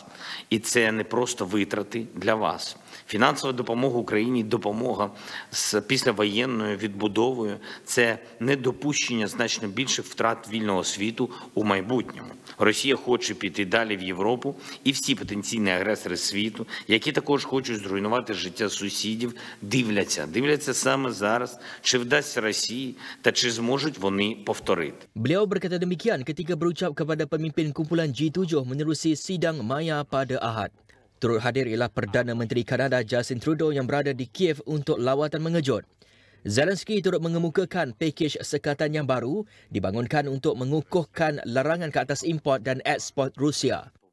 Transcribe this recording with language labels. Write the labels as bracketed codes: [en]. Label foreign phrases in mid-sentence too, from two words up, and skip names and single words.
[uk] І це не просто витрати для вас. Фінансова допомога Україні, допомога з післявоєнною відбудовою – це недопущення значно більших втрат вільного світу у майбутньому. Росія хоче піти далі в Європу, і всі потенційні агресори світу, які також хочуть зруйнувати життя сусідів, дивляться саме зараз, чи вдасться Росії та чи зможуть вони повторити. [ms] Beliau berkata demikian ketika berucap kepada pemimpin kumpulan G7 menerusi sidang maya pada Ahad. Turut hadir ialah Perdana Menteri Kanada Justin Trudeau yang berada di Kiev untuk lawatan mengejut. Zelensky turut mengemukakan pakej sekatan yang baru dibangunkan untuk mengukuhkan larangan ke atas import dan ekspor Rusia.